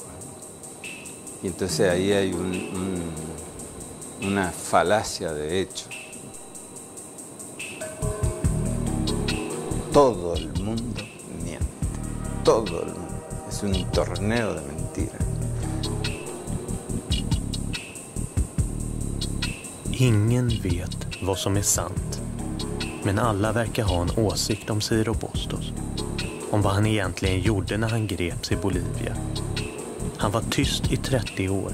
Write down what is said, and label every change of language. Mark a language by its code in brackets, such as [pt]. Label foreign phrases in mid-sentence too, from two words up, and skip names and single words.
[es] Y entonces ahí hay una falacia de hechos. Todo el mundo miente. Todo el mundo. Es un torneo de mentiras. [sv] Ingen vet vad som är sant. Men alla verkar ha en åsikt om Ciro Bustos. Om vad han egentligen gjorde när han greps i Bolivia. Han var tyst i 30 år.